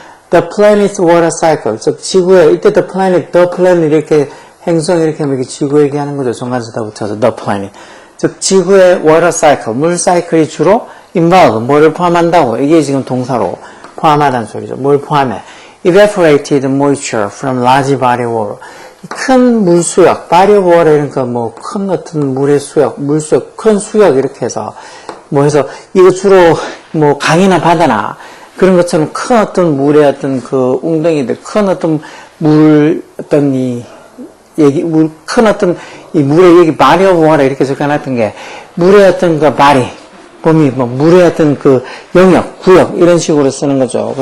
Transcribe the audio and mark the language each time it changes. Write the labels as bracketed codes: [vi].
[en] The planet's water cycle, [ko] 즉 지구의, 이때 the planet 이렇게 행성 이렇게 하면 지구 얘기하는 거죠. 정관사다 붙여서 the planet. 즉 지구의 water cycle, 물 사이클이 주로 involve, 뭐를 포함한다고? 이게 지금 동사로 포함하다는 소리죠. 뭘 포함해? [en] Evaporated moisture from large body of water. [ko] 큰 물수역, body of water, 그러니까 큰 어떤 물의 수역, 물수역, 큰 수역 이렇게 해서 해서 이거 주로 강이나 바다나 그런 것처럼 큰 어떤 물의 어떤 그 웅덩이들, 큰 어떤 물 어떤 큰 어떤 이 물의 여기 body of water 이렇게 적어놨던 게 물의 어떤 그 body, 범위, 물의 어떤 그 영역, 구역, 이런 식으로 쓰는 거죠.